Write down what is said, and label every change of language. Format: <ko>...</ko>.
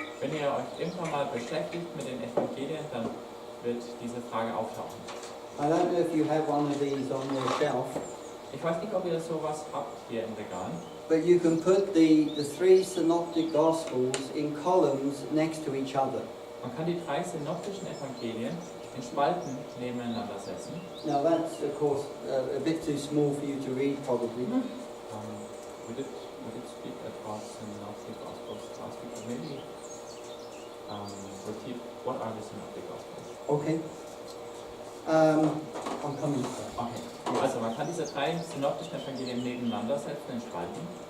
<de>Wenn ihr euch irgendwann mal beschäftigt mit den Evangelien, dann wird diese Frage auftauchen.</de> <en>I don't know if you have one of these on your shelf,</en> <de>Ich weiß nicht, ob ihr sowas habt hier im Regal,</de> <en>but you can put the three synoptic Gospels in columns next to each other.</en> <de>man kann die drei synoptischen Evangelien in Spalten nebeneinander setzen.</de> <en>Now that's, of course, a bit too small for you to read probably. Would it speak about synoptic gospels last week? Maybe repeat, what are the synoptic gospels? Okay. I'm coming to that.</en> <de>Okay, also man kann diese drei synoptischen Evangelien nebeneinander setzen in Spalten.</de>